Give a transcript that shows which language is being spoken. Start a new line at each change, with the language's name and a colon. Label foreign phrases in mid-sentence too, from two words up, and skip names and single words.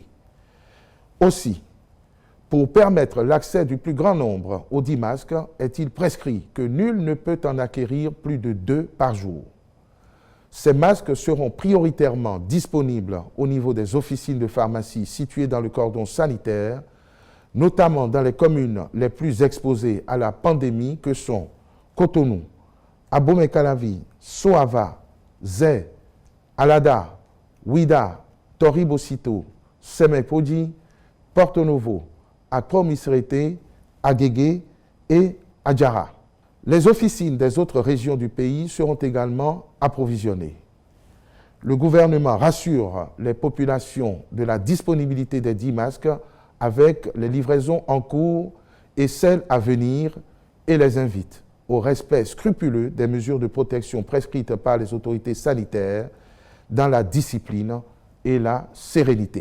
French: Aussi, pour permettre l'accès du plus grand nombre aux 10 masques, est-il prescrit que nul ne peut en acquérir plus de 2 par jour. Ces masques seront prioritairement disponibles au niveau des officines de pharmacie situées dans le cordon sanitaire, notamment dans les communes les plus exposées à la pandémie que sont Cotonou, Abomey-Calavi, Soava, Zé, Alada, Ouida, Toribocito, Semé-Podi, Porto Novo, Accra-Misrete, Agégué et Adjara. Les officines des autres régions du pays seront également approvisionnées. Le gouvernement rassure les populations de la disponibilité des 10 masques avec les livraisons en cours et celles à venir et les invite au respect scrupuleux des mesures de protection prescrites par les autorités sanitaires dans la discipline et la sérénité.